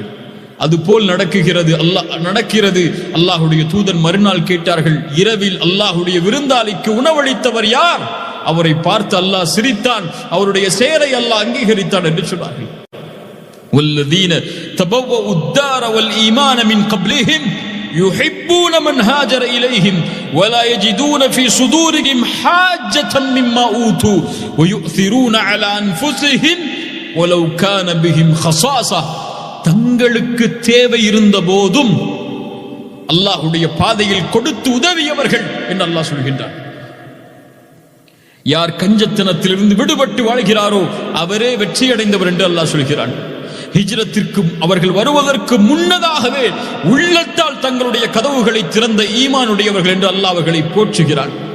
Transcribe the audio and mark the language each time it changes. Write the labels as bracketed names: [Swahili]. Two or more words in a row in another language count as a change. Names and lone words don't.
[Tamil] அதுபோல் நடக்கிறது. அல்லாஹுடைய தூதர் மறுநாள் கேட்டார்கள், இரவில் அல்லாஹுடைய விருந்தாளிக்கு உணவளித்தவர் யார்? அவரை பார்த்து அல்லாஹ் சிரித்தான், அவருடைய செயலை அல்லாஹ் அங்கீகரித்தான் என்று சொன்னார்கள். [Arabic] والذين تبوءوا الدار والإيمان من قبلهم يحبون من هاجر إليهم ولا يجدون في صدورهم حاجة مما أوتوا ويؤثرون على أنفسهم ولو كان بهم خصاصة. [Tamil] தங்களுக்கு தேவை இருந்த போதும் அல்லாஹ்வுடைய பாதையில் கொடுத்து உதவியவர்கள் என்று அல்லாஹ் சொல்கின்றார். யார் கஞ்சத்தனத்திலிருந்து விடுபட்டு வாழ்கிறாரோ அவரே வெற்றி அடைந்தவர் என்று அல்லாஹ் சொல்கிறான். ஹிஜ்ரத்திற்கு அவர்கள் வருவதற்கு முன்னதாகவே உள்ளத்தால் தங்களுடைய கதவுகளை திறந்த ஈமானுடையவர்கள் என்று அல்லாஹ் அவர்களை போற்றுகிறார்.